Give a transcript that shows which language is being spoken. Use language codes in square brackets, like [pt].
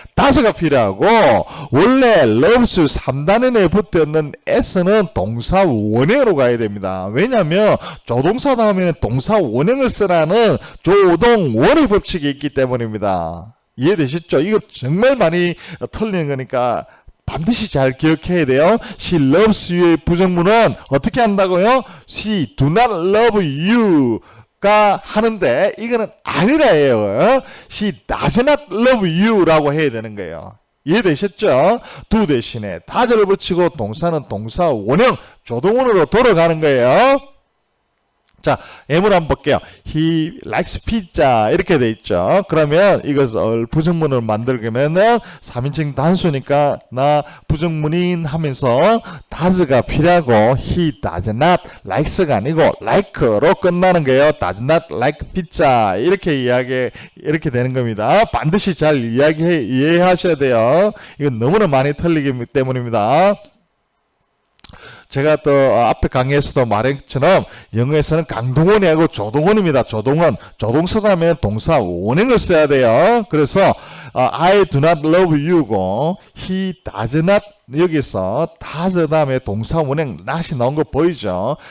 [ko] does가 필요하고 원래 loves 3단원에 붙어있는 s는 동사 원형으로 가야 됩니다. 왜냐하면 조동사 다음에는 동사 원형을 쓰라는 조동 원의 법칙이 있기 때문입니다. 이해되셨죠? 이거 정말 많이 틀리는 거니까 반드시 잘 기억해야 돼요. [en] She loves you의 [ko] 부정문은 어떻게 한다고요? [en] She do not love you가 [ko] 하는데 이거는 아니라예요. [en] She does not love you [ko] 라고 해야 되는 거예요. 이해되셨죠? do 대신에 does를 붙이고 동사는 동사 원형 조동원으로 돌아가는 거예요. 자, 예문 한번 볼게요. [en] He likes pizza [ko] 이렇게 돼 있죠. 그러면 이것을 부정문을 만들려면은 3인칭 단수니까 나 부정문인 하면서 does가 필요하고 [en] he does not likes [ko] 가 아니고 like로 끝나는 거예요. [en] does not like pizza [ko] 이렇게 되는 겁니다. 반드시 잘 이해하셔야 돼요. 이건 너무나 많이 틀리기 때문입니다. 제가 또 앞에 강의에서도 말했처럼 영어에서는 강동원이 아니고 조동원입니다. 조동원. 조동사 다음에 동사 원형을 써야 돼요. 그래서 [en] I do not love you고 [ko] he does not 여기서 does 다음에 동사 원형 not이 나온 거 보이죠?